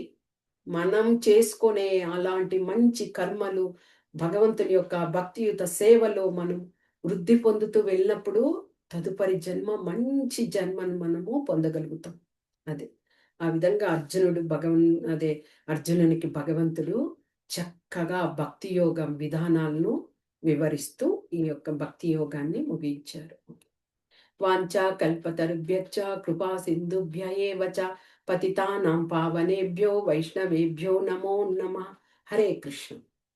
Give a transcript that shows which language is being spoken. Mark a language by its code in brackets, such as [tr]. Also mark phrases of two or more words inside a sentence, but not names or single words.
[te] మనం చేసుకునే అలాంటి మంచి కర్మలు, భగవంతుని యొక్క భక్తియుత సేవలో మనం వృద్ధి పొందుతూ వెళ్ళినప్పుడు తదుపరి జన్మ మంచి జన్మను మనము పొందగలుగుతాం. అది. ఆ విధంగా అర్జునునికి భగవంతుడు చక్కగా భక్తి యోగం విధానాలను వివరిస్తూ ఈ యొక్క భక్తి యోగాన్ని ముగించారు. [sa] వాంఛా కల్పతరుభ్యశ్చ కృపా సింధుభ్య ఏవ చ పతితానాం పావనేభ్యో వైష్ణవేభ్యో నమో నమః. హరే కృష్ణ.